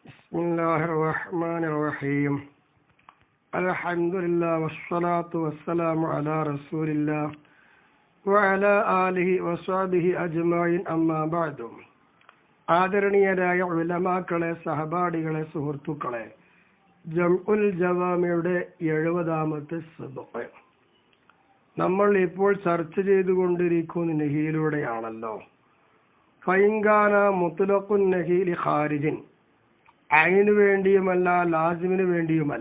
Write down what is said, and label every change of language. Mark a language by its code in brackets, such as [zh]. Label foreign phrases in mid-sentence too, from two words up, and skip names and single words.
[ar] بسم الله الرحمن الرحيم الحمد لله والصلاة والسلام على رسول الله وعلى آله وصحبه أجمعين أما بعد [ml] ആദരണീയരായ ഉലമാക്കളെ, സഹപാഠികളെ, സുഹൃത്തുക്കളെ, ജംഉൽ ജവാമിയുടെ 70ാമത്തെ സബഖ് നമ്മൾ ഇപ്പോൾ ചർച്ച ചെയ്തുകൊണ്ടിരിക്കുന്ന നഹിയിലൂടെയാണല്ലോ. [ar] فإن كان مطلق النهي لخارج, [ml] അയിന് വേണ്ടിയുമല്ല ലാസിമിന് വേണ്ടിയുമല്ല.